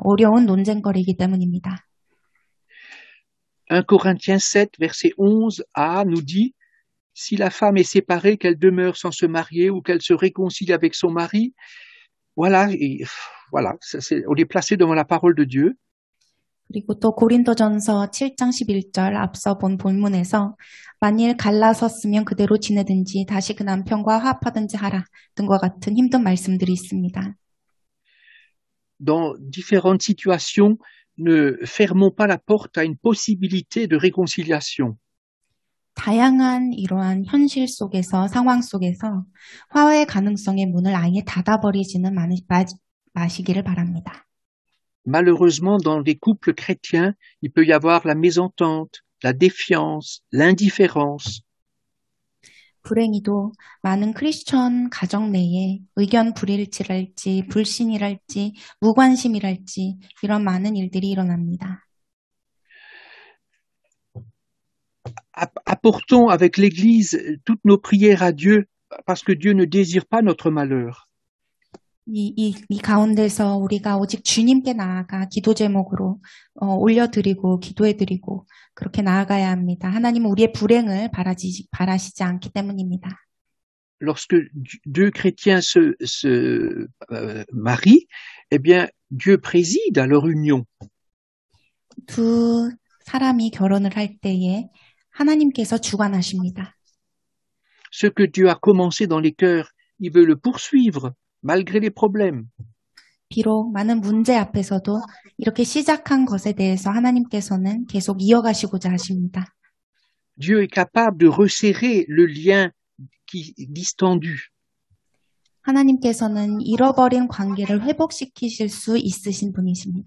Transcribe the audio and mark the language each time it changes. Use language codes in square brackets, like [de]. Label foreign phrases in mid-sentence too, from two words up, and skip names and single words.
[ko] 어려운 논쟁거리이기 때문입니다. [fr] 1 Corinthiens 7, verset 11a nous dit « Si la femme est séparée, qu'elle demeure sans se marier ou qu'elle se réconcilie avec son mari, voilà, on est placé devant la parole de Dieu. » [ko] 그리고 또 고린도전서 7장 11절 앞서 본 본문에서 만일 갈라섰으면 그대로 지내든지 다시 그 남편과 화합하든지 하라 등과 같은 힘든 말씀들이 있습니다. [fr] Dans différentes situations, ne fermons pas la porte à une possibilité de réconciliation. [ko] 다양한 이러한 현실 속에서 상황 속에서 화해의 가능성의 문을 아예 닫아버리지는 마시기를 바랍니다. [fr] Malheureusement, dans les couples chrétiens, il peut y avoir la mésentente, la défiance, l'indifférence. [ko] 불행히도 많은 크리스천 가정 내에 의견 불일치랄지 불신이랄지 무관심이랄지 이런 많은 일들이 일어납니다. [fr] Apportons avec l'Église toutes nos prières à Dieu, parce que Dieu ne désire pas notre malheur. [ko] 이 가운데서 우리가 오직 주님께 나아가 기도 제목으로 올려드리고 기도해드리고 그렇게 나아가야 합니다. 하나님은 우리의 불행을 바라시지 않기 때문입니다. [fr] Lorsque deux chrétiens se marient, eh bien, Dieu préside à leur union. [ko] 두 사람이 결혼을 할 때에 하나님께서 주관하십니다. [fr] Ce que Dieu a commencé dans les cœurs, il veut le poursuivre. Malgré les problèmes. [ko] 비록 많은 문제 앞에서도 이렇게 시작한 것에 대해서 하나님께서는 계속 이어가시고자 하십니다. [fr] Dieu est capable de resserrer le lien qui distendu. [ko] 하나님께서는 잃어버린 관계를 회복시키실 수 있으신 분이십니다.